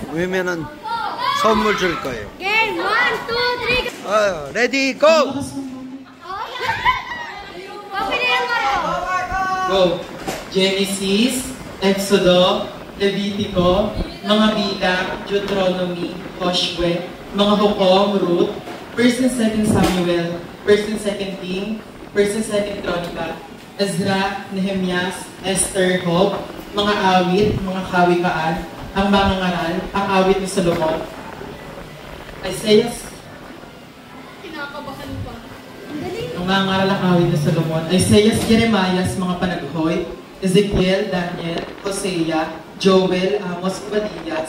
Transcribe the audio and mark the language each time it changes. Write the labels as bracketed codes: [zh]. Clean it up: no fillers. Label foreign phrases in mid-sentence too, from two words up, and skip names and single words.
[ko] 외우면은 선물 줄 거예요. [en] Game 1, 2, 3. ready go! Go! [tl] Genesis, Exodo, Levitico, mga bilang, Deuteronomy, Joshua, mga hukom, Ruth, 1st and 2nd Samuel, 1st and 2nd King, 1st and 2nd Chronica, Ezra, Nehemias, Esther, Job, mga awit, mga kawikaan, ang mga ngaral, ang awit ni Solomon, Isaiah, Kinakabahan pa. ang mga ngaral ang awit ni Solomon, Isaiah, Jeremiah, mga panaghoy, Ezekiel, Daniel, Hosea, Joel, Amos, Obadias,